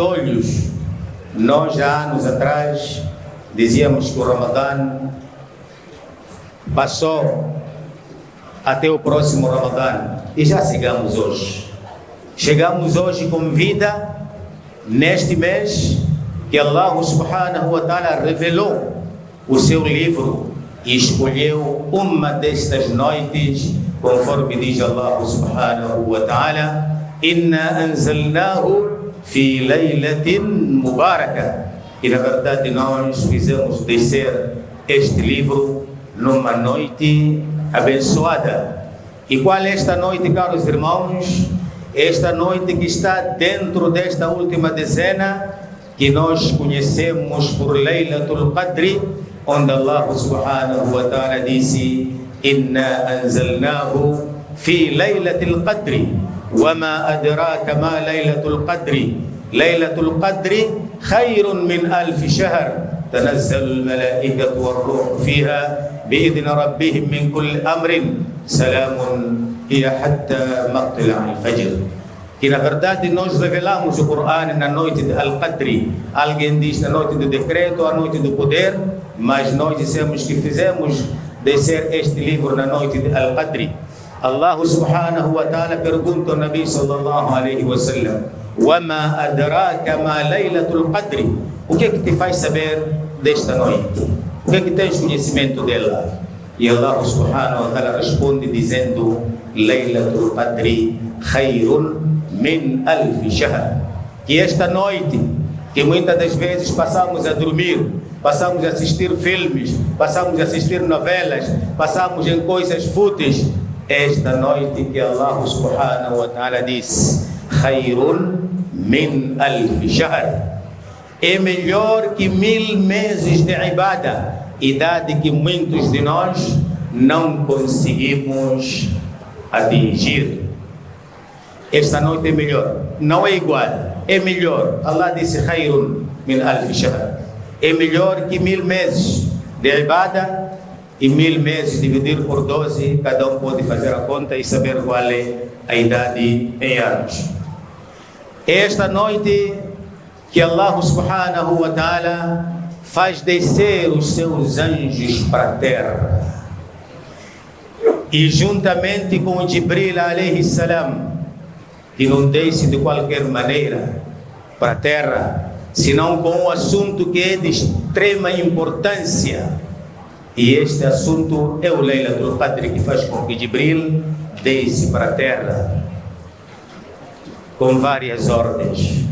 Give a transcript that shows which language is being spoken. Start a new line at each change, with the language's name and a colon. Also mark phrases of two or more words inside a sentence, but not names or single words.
Portuguese: Nós, já há anos atrás, dizíamos que o Ramadã passou até o próximo Ramadã e já chegamos hoje. Chegamos hoje com vida neste mês que Allah
Arabic: سبحانه وتعالى
Portuguese: revelou o seu livro e escolheu uma destas noites, conforme diz Allah
Arabic: سبحانه وتعالى: إنا أنزلناه في ليلة مباركة.
Portuguese: E na verdade nós fizemos descer este livro numa noite abençoada. E qual é esta noite, caros irmãos? Esta noite que está dentro desta última dezena, que nós conhecemos por
Arabic: ليلة القدر, onde Allah سبحانه وتعالى disse: إنا أنزلناه في ليلة القدر وما أدراك ما ليلة القدر ليلة القدر خير من ألف شهر تنزل الملائكة والروح فيها بإذن ربهم من كل أمر سلام هي حتى مطلع الفجر.
Portuguese: Que na verdade nós revelamos o Corão na noite de Al-Qadri. Alguém diz na noite do decreto, a noite do poder, mas nós dissemos que fizemos descer este livro na noite de Al-Qadri. Allah
Arabic: سبحانه وتعالى
Portuguese: pergunta ao Nabi
Arabic: صلى الله عليه وسلم: وما أدراك ما ليلة القدر?
Portuguese: O que é que te faz saber desta noite? O que é que tens conhecimento dela? E Allah
Arabic: سبحانه وتعالى
Portuguese: responde dizendo:
Arabic: ليلة القدر خير من ألف شهر.
Portuguese: Que esta noite, que muitas das vezes passamos a dormir, passamos a assistir filmes, passamos a assistir novelas, passamos em coisas fúteis, esta noite que Allah
Arabic: سبحانه وتعالى
Portuguese: diz:
Arabic: خير من ألف شهر,
Portuguese: é melhor que 1000 meses de ibada, idade que muitos de nós não conseguimos atingir. Esta noite é melhor, não é igual, é melhor. Allah disse
Arabic: خير من ألف شهر,
Portuguese: é melhor que 1000 meses de ibada. E 1000 meses dividir por 12, cada um pode fazer a conta e saber qual é a idade em anos. Esta noite que Allah
Arabic: سبحانه وتعالى
Portuguese: faz descer os seus anjos para a terra, e juntamente com Jibril
Arabic: عليه السلام,
Portuguese: que não desce de qualquer maneira para a terra, senão com um assunto que é de extrema importância. E este assunto é o Laylatul Qadr, que faz com que Jibril desce para a terra com várias ordens.